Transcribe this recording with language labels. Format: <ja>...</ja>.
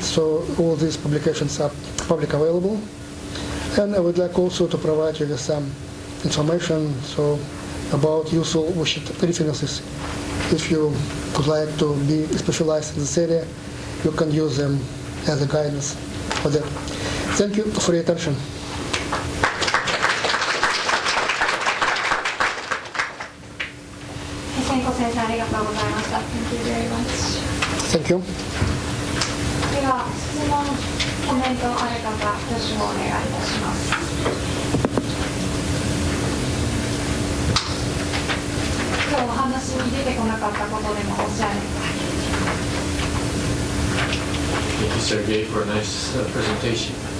<en>So all these publications are public available. And I would like also to provide you with some information about useful references. If you would like to be specialized in this area, you can use them as a guidance for that. Thank you for your attention.</en> <ja>Fesenko 先生ありがとうございました。</ja> <en>Thank you very much. Thank you.</en> <ja>では質問、コメントある方、挙手をお願いいたします。今日お話に出てこなかったことでもおっしゃる。</ja> <en>Thank you, Sergey, for a nice presentation.</en>